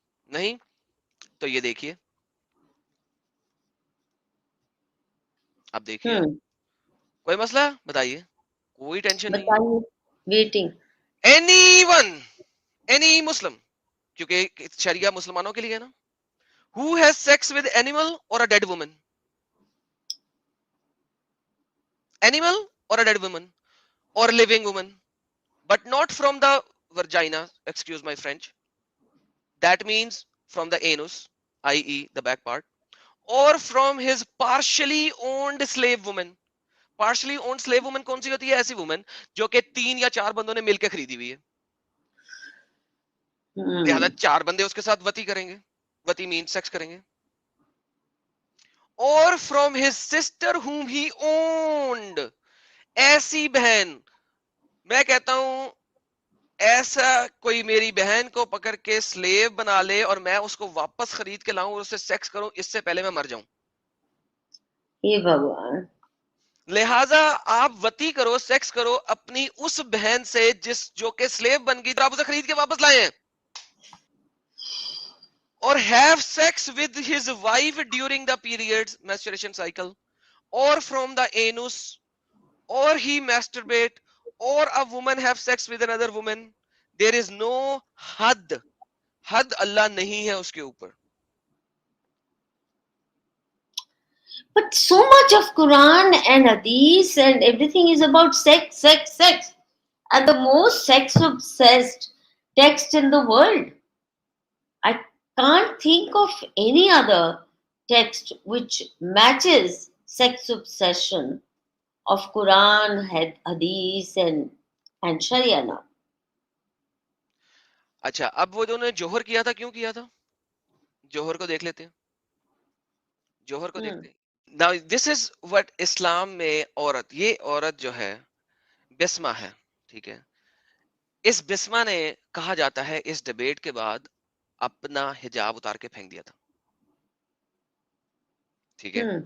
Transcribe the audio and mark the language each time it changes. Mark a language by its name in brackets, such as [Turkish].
[Urdu] نہیں تو یہ دیکھیے، اب دیکھیے کوئی مسئلہ بتائیے، کوئی ٹینشن نہیں ہے. [English] waiting anyone, any Muslim, [Urdu] کیونکہ شریعہ مسلمانوں کے لیے ہے نا. [English] Who has sex with animal or a dead woman? Animal or a dead woman or living woman, but not from the vagina, excuse my French. That means from the anus, i.e. the back part, or from his partially owned slave woman. Partially owned slave woman [Urdu] کون سی ہوتی ہے؟ ایسی woman جو کہ 3 یا 4 بندوں نے مل کے خریدی ہوئی ہے، لہذا 4 بندے اس کے ساتھ وتی کریں گے. وتی مین سیکس کریں گے. [English] اور from his sister whom he owned. [Urdu] ایسی بہن، میں کہتا ہوں ایسا کوئی میری بہن کو پکڑ کے سلیو بنا لے اور میں اس کو واپس خرید کے لاؤں اور اس سے سیکس کروں، اس سے پہلے میں مر جاؤں. یہ بھگوان، لہٰذا آپ وتی کرو، سیکس کرو اپنی اس بہن سے جو کہ سلیو بن گئی، تو آپ اسے خرید کے واپس لائے ہیں. [English] اور have sex with his wife during the periods menstruation cycle, or from the anus, or he masturbate, or a woman have sex with another woman. There is no [Urdu] حد اللہ نہیں ہے اس کے اوپر. [English] but so much of Quran and Hadith and everything is about sex, sex, sex, and the most sex obsessed text in the world. I can't think of any other text which matches sex obsession of Quran, Hadith and Sharia now. [Urdu] اچھا اب وہ جو نے جوہر کیا تھا کیوں کیا تھا؟ جوہر کو دیکھ لیتے ہیں، جوہر کو دیکھتے ہیں. [English] Now this is what [Urdu] اسلام میں عورت، یہ عورت جو ہے بسمہ ہے، ٹھیک ہے، اس بسمہ نے کہا جاتا ہے اس ڈیبیٹ کے بعد اپنا حجاب اتار کے پھینک دیا تھا، ٹھیک ہے.